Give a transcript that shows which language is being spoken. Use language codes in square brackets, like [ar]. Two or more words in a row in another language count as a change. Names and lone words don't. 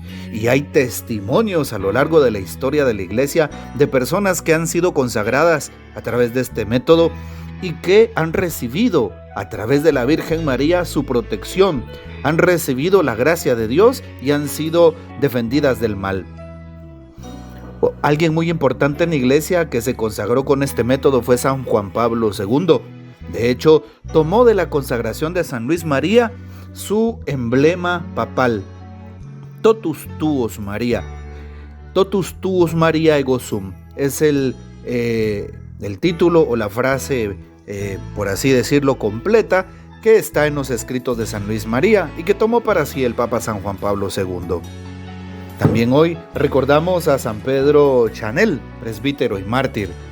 [es] Y hay testimonios a lo largo de la historia de la Iglesia de personas que han sido consagradas a través de este método y que han recibido a través de la Virgen María su protección, han recibido la gracia de Dios y han sido defendidas del mal. Alguien muy importante en la Iglesia que se consagró con este método fue San Juan Pablo II. De hecho, tomó de la consagración de San Luis María su emblema papal, [la] Totus tuos María. Totus tuos María ego sum. [es] Es el título o la frase, por así decirlo, completa, que está en los escritos de San Luis María y que tomó para sí el Papa San Juan Pablo II. También hoy recordamos a San Pedro Chanel, presbítero y mártir.